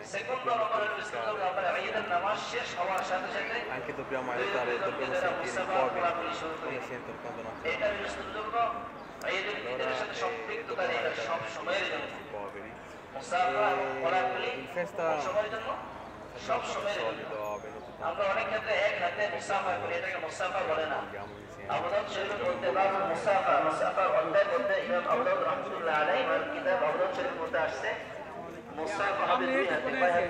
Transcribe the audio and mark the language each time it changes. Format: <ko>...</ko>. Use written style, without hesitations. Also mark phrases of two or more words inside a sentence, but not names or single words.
<it>Secondo Anche dobbiamo aiutare, dobbiamo sentire i poveri come sentono quando non c'è. Dobbiamo aiutare i poveri. In festa</it> <bn>সব সময়ের জন্য আমরা অনেক ক্ষেত্রে এক হাতে মুসাফা করি, এটাকে মুসাফা বলে না। আবু দাউদ শরীফে বলতে বাবু মুসাফার অধ্যায় বলতে ইমাম আবু দাউদ</bn> <ar>رحمة الله عليه</ar> <bn>এর কিতাব আবু দাউদ শরীফের মধ্যে আসছে মুসাফা হবে দুই হাতে, কয় হাতে?</bn>